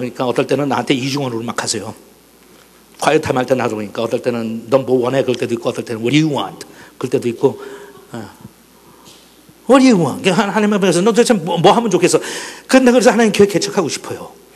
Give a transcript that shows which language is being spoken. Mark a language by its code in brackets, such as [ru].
[ko] 그러니까 어떨 때는 나한테 이중언어로 막 하세요. 콰이어 타임 할 때 나도 그러니까 어떨 때는 넌 뭐 원해? 그럴 때도 있고 어떨 때는 [en] What do you want? [ko] 그럴 때도 있고 [en] What do you want? [ko] 하나님 앞에서 너 도대체 뭐 하면 좋겠어? 근데 그래서 하나님 교회 개척하고 싶어요.